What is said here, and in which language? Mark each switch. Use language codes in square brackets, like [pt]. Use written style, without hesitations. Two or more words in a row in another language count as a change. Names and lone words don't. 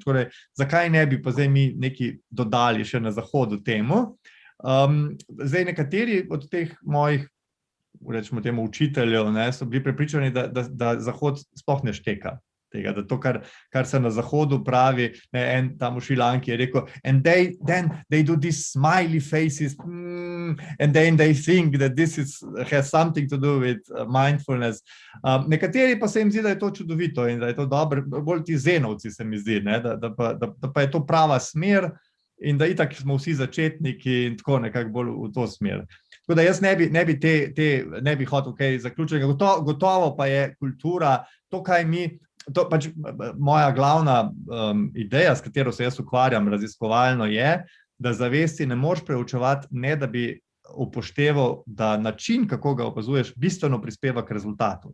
[sl] Torej, zakaj ne bi pa zdaj mi nekaj dodali še na zahodu temu? Zdaj nekateri od teh mojih, rečemo temu, učiteljev, so bili prepričani, da Zahod sploh ne šteka tega, da to, kar se na zahodu pravi, en tam v Šrilanki je rekel, [en] and then they do these smiley faces, and then they think that this has something to do with mindfulness. [sl] Nekateri pa se jim zdi, da je to čudovito in da je to dobro, bolj ti zenovci se mi zdi, da pa je to prava smer in da itak smo vsi začetniki in tako nekako bolj v to smer. Tako da jaz ne bi hotel kaj zaključiti. Gotovo pa je kultura, to, kaj mi, to pač moja glavna ideja, s katero se jaz ukvarjam raziskovalno, je, da zavesti ne moreš preučevati, ne da bi upošteval, da način, kako ga opazuješ, bistveno prispeva k rezultatu.